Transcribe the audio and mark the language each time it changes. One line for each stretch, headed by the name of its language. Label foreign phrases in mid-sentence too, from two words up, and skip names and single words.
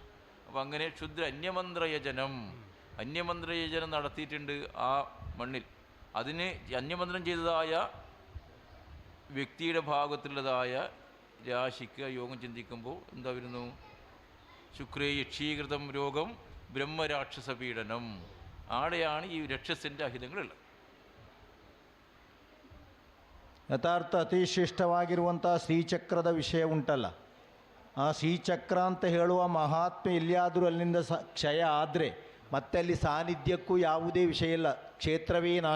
Malayalam: അപ്പം അങ്ങനെ ക്ഷുദ്ര അന്യമന്ത്രയജനം നടത്തിയിട്ടുണ്ട് ആ മണ്ണിൽ. അതിന് അന്യമന്ത്രം ചെയ്തതായ വ്യക്തിയുടെ ഭാഗത്തുള്ളതായ രാശിക്ക് യോഗം ചിന്തിക്കുമ്പോൾ എന്താ വരുന്നു?
Sanskrit: ശുക്രേ യക്ഷീകൃതം രോഗം ബ്രഹ്മരാക്ഷസ പീഡനം.
Malayalam: ആടെയാണ് ഈ രക്ഷസിൻ്റെ അഹിതങ്ങളുള്ളത്.
Kannada: ಯಥಾರ್ಥ ಅತಿಶ್ರೇಷ್ಠವಾಗಿರುವಂಥ ಶ್ರೀಚಕ್ರದ ವಿಷಯ ಉಂಟಲ್ಲ, ಆ ಶ್ರೀಚಕ್ರ ಅಂತ ಹೇಳುವ ಮಹಾತ್ಮೆ ಎಲ್ಲಿಯಾದರೂ ಅಲ್ಲಿಂದ ಕ್ಷಯ ಆದರೆ ಮತ್ತೆ ಅಲ್ಲಿ ಸಾನ್ನಿಧ್ಯಕ್ಕೂ ಯಾವುದೇ ವಿಷಯ ಇಲ್ಲ, ಕ್ಷೇತ್ರವೇ ನಾಶ.